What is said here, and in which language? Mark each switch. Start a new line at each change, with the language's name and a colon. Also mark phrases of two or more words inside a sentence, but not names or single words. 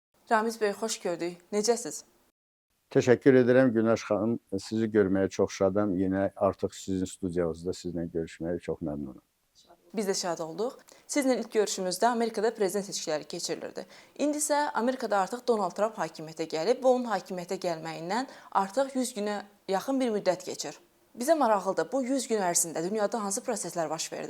Azerbaijani: Ramiz bəy, xoş gördük. Necəsiz?
Turkish: Teşekkür ederim Güneş Hanım. Sizi görmeye çok şadam. Yine artık sizin stüdyonuzda sizinle görüşmeye çok memnunum.
Azerbaijani: Biz də şad olduq. Sizlə ilk görüşümüzdə Amerikada prezident seçkiləri keçirilirdi. İndi isə Amerikada artıq Donald Trump hakimiyyətə gəlib və onun hakimiyyətə gəlməyindən artıq 100 günə yaxın bir müddət keçir. Bizə maraqlıdır, bu 100 gün ərzində dünyada hansı proseslər baş verdi?